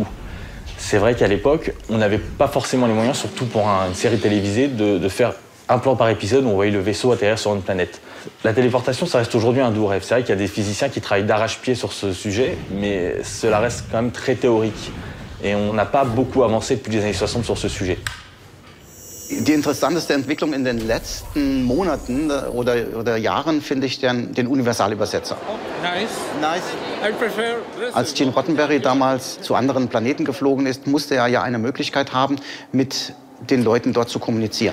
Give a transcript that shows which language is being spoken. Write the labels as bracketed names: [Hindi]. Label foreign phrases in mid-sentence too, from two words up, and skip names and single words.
[French] C'est vrai qu'à l'époque, on n'avait pas forcément les moyens, surtout pour une série télévisée, de faire un plan par épisode où on voyait le vaisseau atterrir sur une planète. La téléportation, ça reste aujourd'hui un doux rêve. C'est vrai qu'il y a des physiciens qui travaillent d'arrache-pied sur ce sujet, mais cela reste quand même très théorique. Et on n'a pas beaucoup avancé depuis les années 60 sur ce sujet. [German] Die interessanteste Entwicklung in den letzten Monaten oder Jahren finde ich den Universalübersetzer. Nice. Als Gene Roddenberry damals zu anderen Planeten geflogen ist, musste er ja eine Möglichkeit haben, mit den Leuten dort zu kommunizieren.